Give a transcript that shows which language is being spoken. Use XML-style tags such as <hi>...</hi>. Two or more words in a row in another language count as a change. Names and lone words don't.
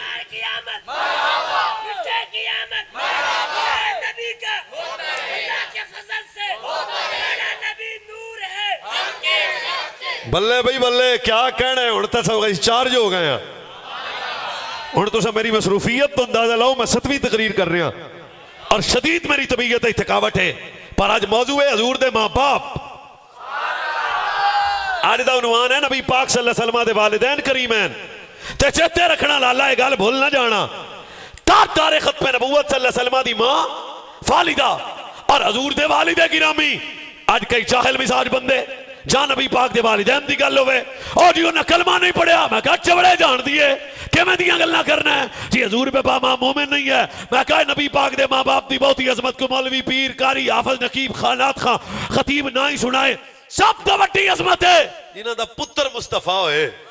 <pa>بلے بھائی بلے، کیا کہنا ہے ہن تو سب چارج ہو گئے. ہن تس میری مصروفیت تو اندازہ لاؤ، میں 7ویں تقریر کر رہا اور شدید میری طبیعت ہے، تھکاوٹ ہے، پر اج موضوع ہے حضور دے ماں باپ. اج دا عنوان ہے نبی پاک</pa> <ar>صلى الله عليه وسلم</ar> <pa>دے والدین کریمین. تے چیتے رکھنا لالہ یہ گل بھل نا جانا، تاجدار ختم نبوت</pa> <ar>صلى الله عليه وسلم</ar> <pa>دی ماں والدہ اور حضور دے والد گرامی. اج کئی جاہل مزاج بندے جا نبی پاک دے والدین دی گل ہووے، او جی اونہاں کلمہ نہیں پڑھیا، میں کہا چوڑے جان دیے کیویں دیاں گلاں کرنا ہے جی، حضور پے ماں مومن نہیں ہے. میں کہا نبی پاک دے ماں باپ دی بہت ہی عظمت کو مولوی پیر قاری حافظ نقیب خانات خاں خطیب نا ہی سنائے، سب تو وڈی عظمت ہے جنہاں دا پتر مصطفیٰ ہوئے.</pa>